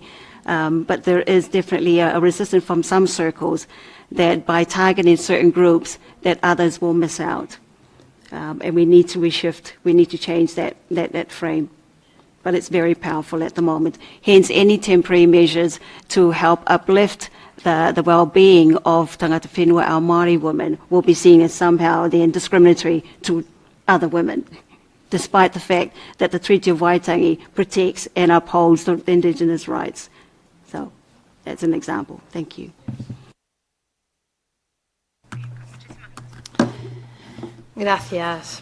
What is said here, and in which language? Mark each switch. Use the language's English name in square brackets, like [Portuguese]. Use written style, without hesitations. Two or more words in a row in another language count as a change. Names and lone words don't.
[English] But there is definitely a resistance from some circles that by targeting certain groups that others will miss out. And we need to reshift, we need to change that frame. But it's very powerful at the moment. Hence, any temporary measures to help uplift the well-being of [Māori] tangata whenua, [English] our Māori women, will be seen as somehow then discriminatory to other women, despite the fact that the Treaty of Waitangi protects and upholds the Indigenous rights. So that's an example. Thank you. Gracias.